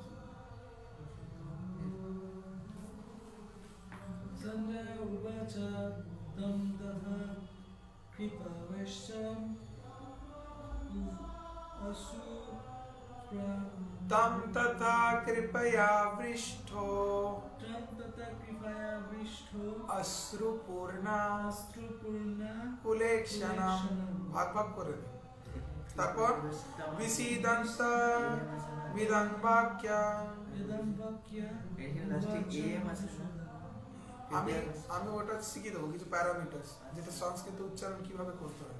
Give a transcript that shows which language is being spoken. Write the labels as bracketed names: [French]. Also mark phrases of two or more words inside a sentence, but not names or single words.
[Sanskrit] संजय उवाच तं तथा कृपयाविष्टो तं तथा कृपयाविष्टो अश्रुपूर्णाकुलेक्षणं। [Bangla] ভাগ ভাগ করে দিন। তারপর [Sanskrit] বিসীদন্তমিদং বাক্যম। [Bangla] আমি ওটা শিখিয়ে দেবো কিছু প্যারামিটার্স, যেটা সংস্কৃত উচ্চারণ কিভাবে করতে হয়।